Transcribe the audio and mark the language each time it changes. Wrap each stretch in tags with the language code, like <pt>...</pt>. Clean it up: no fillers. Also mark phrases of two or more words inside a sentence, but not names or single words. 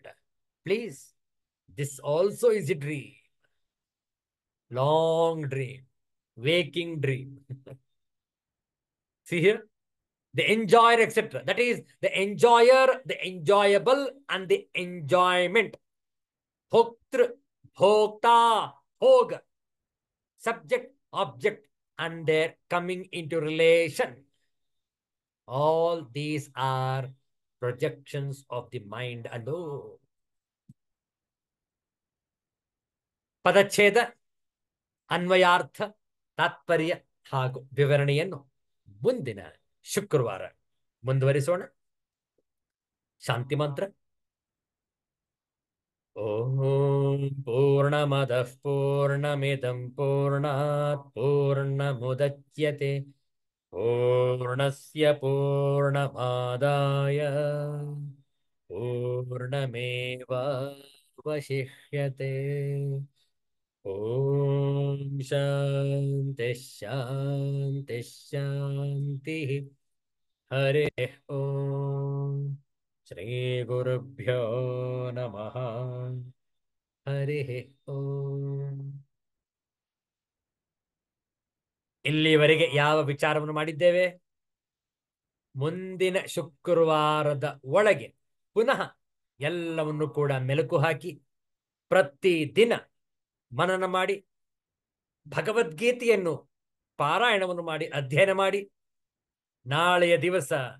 <en>Please, this also is a dream. Long dream, waking dream. See here, The enjoyer, etc. That is the enjoyer, the enjoyable, and the enjoyment.</en> <sa>भोक्तृ भोक्ता भोग,</sa> <en>subject, object, and their coming into relation. All these are projections of the mind alone.</en> <kn>ಪದಚ್ಛೇದ, ಅನ್ವಯಾರ್ಥ, ತಾತ್ಪರ್ಯ ಹಾಗೂ ವಿವರಣೆಯನ್ನು ಮುಂದಿನ ಶುಕ್ರವಾರ ಮುಂದುವರಿಸೋಣ. ಶಾಂತಿ ಮಂತ್ರ.</kn> <sa>ಓಂ ಪೂರ್ಣಮದಃ ಪೂರ್ಣಮಿದಂ ಪೂರ್ಣಾತ್ ಪೂರ್ಣಮುದಚ್ಯತೆ ಪೂರ್ಣಸ್ಯ ಪೂರ್ಣಮಾದಾಯ ಪೂರ್ಣಮೇವಾವಶಿಷ್ಯತೆ. ಓಂ ಶಾಂತಿ ಶಾಂತಿ ಶಾಂತಿ. ಹರಿ ಓಂ. ಶ್ರೀ ಗುರುಭ್ಯೋ ನಮಃ. ಹರಿ ಓಂ.</sa> <kn>ಇಲ್ಲಿವರೆಗೆ ಯಾವ ವಿಚಾರವನ್ನು ಮಾಡಿದ್ದೇವೆ? ಮುಂದಿನ ಶುಕ್ರವಾರದ ಒಳಗೆ ಪುನಃ ಎಲ್ಲವನ್ನು ಕೂಡ ಮೆಲುಕು ಹಾಕಿ ಪ್ರತಿದಿನ ಮನನ ಮಾಡಿ ಭಗವದ್ಗೀತೆಯನ್ನು ಪಾರಾಯಣವನ್ನು ಮಾಡಿ ಅಧ್ಯಯನ ಮಾಡಿ ನಾಳೆಯ ದಿವಸ</kn>